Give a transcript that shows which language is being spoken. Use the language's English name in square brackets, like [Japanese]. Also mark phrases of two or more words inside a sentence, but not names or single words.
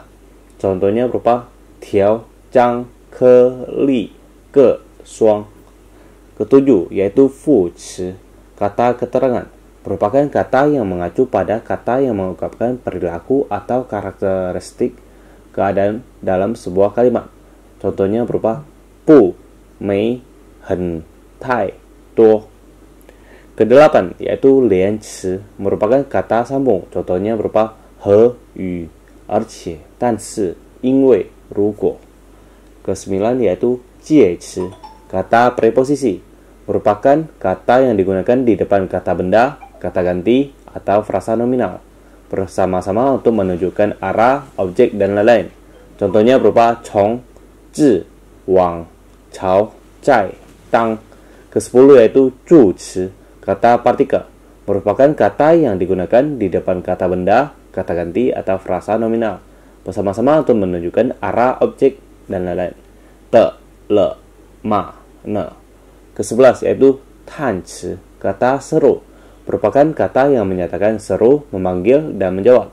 [Indonesian] Contohnya berupa [Chinese] 条张颗粒个双. [Indonesian] Ketujuh yaitu 副词 kata keterangan, merupakan kata yang mengacu pada kata yang mengungkapkan perilaku atau karakteristik keadaan dalam sebuah kalimat. Contohnya berupa [Chinese] 不没很太多. [Indonesian] Kedelapan yaitu 连词 merupakan kata sambung. Contohnya berupa [Chinese] 和与而且但是因为如果. [Indonesian] Kesembilan yaitu 介词 kata preposisi, merupakan kata yang digunakan di depan kata benda, kata ganti, atau frasa nominal bersama-sama untuk menunjukkan arah, objek, dan lain-lain. Contohnya berupa [Chinese] 从 至 往 朝 在 当. [Indonesian] Ke-10 yaitu 助词, kata partikel, merupakan kata yang digunakan di depan kata benda, kata ganti, atau frasa nominal bersama-sama untuk menunjukkan arah, objek, dan lain-lain. [Chinese] 的，了，吗，呢. [Indonesian] Ke-11 yaitu 叹词, kata seru, merupakan kata yang menyatakan seru, memanggil, dan menjawab.